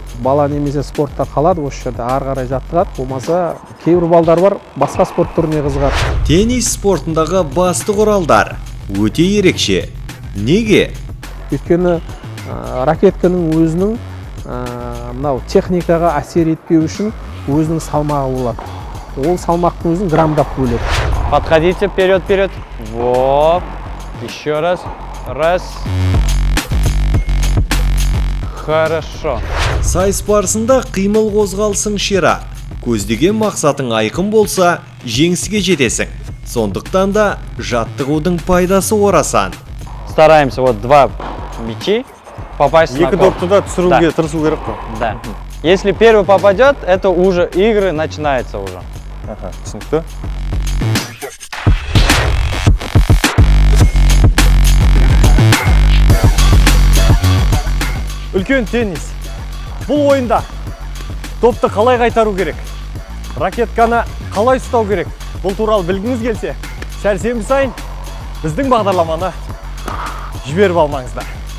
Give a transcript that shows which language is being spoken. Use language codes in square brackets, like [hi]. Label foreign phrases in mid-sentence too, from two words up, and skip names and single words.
[kk] Бала немесе спортта қалады, осы жерде ары қарай жаттығады. Болмаса, кейбір балдар бар, басқа спорт түріне қызығады. Теннис спортындағы басты құралдар өте ерекше. Неге? Өйткені ракетканың өзінің мынау техникаға әсер етпеу үшін өзінің салмағы болады. Ол салмақтың өзін граммдап бөледі. [ru] Подходите вперед. Вот. Еще раз. Раз. Хорошо. [kk] Сайыс барысында қимыл қозғалысың ширақ. Көздеген мақсатың айқын болса, жеңіске жетесің. Сондықтан да жаттығудың пайдасы орасан. [ru] Стараемся вот 2 мячи попасть на корт. [kk] Екі допты да түсіруге тырысу керек қой. Да. [ru] Если первый попадет, это уже игры начинается уже. [kk] Түсінікті. Үлкен теннис. Бұл ойында допты қалай қайтару керек? Ракетканы қалай ұстау керек? Бұл туралы білгіңіз келсе, сәрсенбі сайын біздің бағдарламаны жіберіп алмаңыздар.